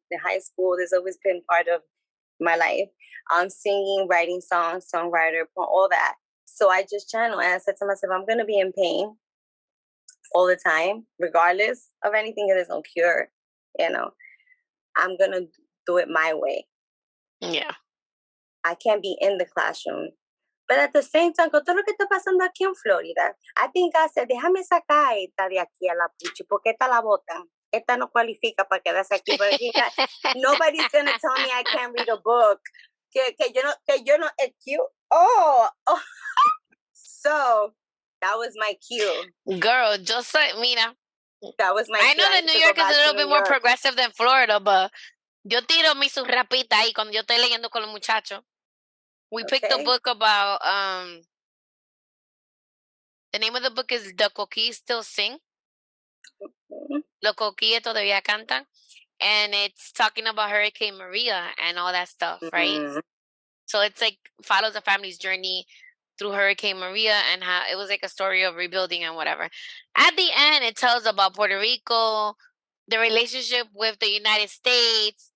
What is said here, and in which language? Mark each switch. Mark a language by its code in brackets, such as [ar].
[en] In high school, there's always been part of my life. Singing, writing songs, songwriter, all that. So I just channeled, and I said to myself, I'm going to be in pain all the time, regardless of anything, because there's no cure, I'm going to do it my way. Yeah. I can't be in the classroom. But at the same time, [es] con todo lo que está pasando aquí en Florida, [en] I think I said, [es] déjame sacar esta de aquí a la Puchi, porque esta la botan. Esta no cualifica para quedarse aquí. [en] But nobody's going to tell me I can't read a book. [es] Que yo no, [en] cue. Oh. So, that was my cue. Girl, just like, [es] mira. [en] That was my I cue. know that New York is a little bit more progressive than Florida, but [es] yo tiro mi surrapita ahí cuando yo estoy leyendo con los muchachos. [en] We picked a book about, the name of the book is The Coquilles Still Sing. [es] Los coquilles todavía cantan. [en] And it's talking about Hurricane Maria and all that stuff, right? So it's like follows the family's journey through Hurricane Maria and how it was like a story of rebuilding and whatever. At the end, it tells about Puerto Rico, the relationship with the United States,